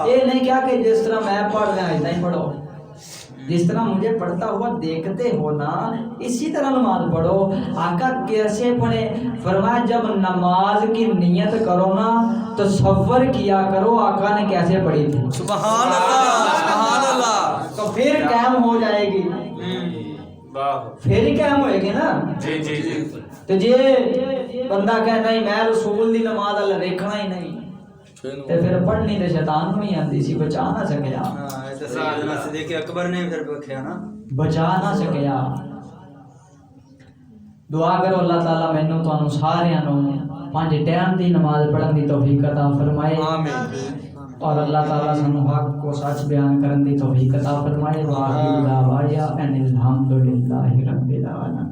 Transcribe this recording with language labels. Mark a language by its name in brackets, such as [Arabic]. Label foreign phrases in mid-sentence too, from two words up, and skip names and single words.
[Urdu] یہ نہیں کیا کہ جس طرح میں پڑھ رہا ہوں نہیں پڑھو جس طرح مجھے پڑھتا ہوا دیکھتے ہو نا اسی طرح نماز پڑھو آقا کیسے پڑھے فرمایا جب نماز کی نیت کرو نا تصور کیا کرو آقا نے کیسے پڑھی تھی [Arabic] سبحان اللہ سبحان اللہ [Punjabi] تو پھر قائم ہو جائے گی پھر ہی قائم ہوئے گی نا تو جی بندہ کہ نہیں میں رسول دی نماز اللہ دیکھنا ہی نہیں تے پھر پڑھنی تے شیطان نوں ہی آندی سی بچا نہ سکیا سیدنا صدیق اکبر نے پھر بکھیا نا بچا نہ سکیا دعا کرو اللہ تعالی مینوں تانوں ساریاں نوں 5 ٹائم دی نماز پڑھن دی توفیق عطا فرمائے [Arabic] آمین [Punjabi] اور اللہ تعالیٰ سانو حق کو سچ بیان کرن دی توفیق عطا فرمائے. [Arabic] واخر دعوانا ان الحمد للہ رب العالمین.